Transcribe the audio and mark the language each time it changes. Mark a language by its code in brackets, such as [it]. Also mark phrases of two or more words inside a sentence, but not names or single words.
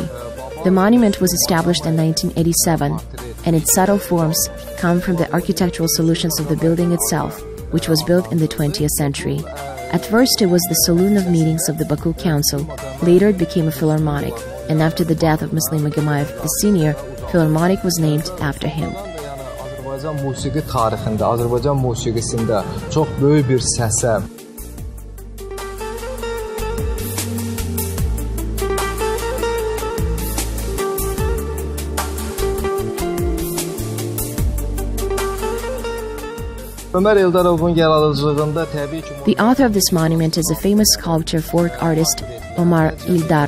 [en] The monument was established in 1987, and its subtle forms come from the architectural solutions of the building itself, which was built in the 20th century. At first it was the saloon of meetings of the Baku Council, later it became a philharmonic, and after the death of Muslim Magamayev the Senior, Philharmonic was named after him. [az] Azərbaycan musiqi tarixində, Azərbaycan musiqisində çox böyük bir səsə. [en] The author of this monument is a famous sculptor, folk artist Omar Ildarov.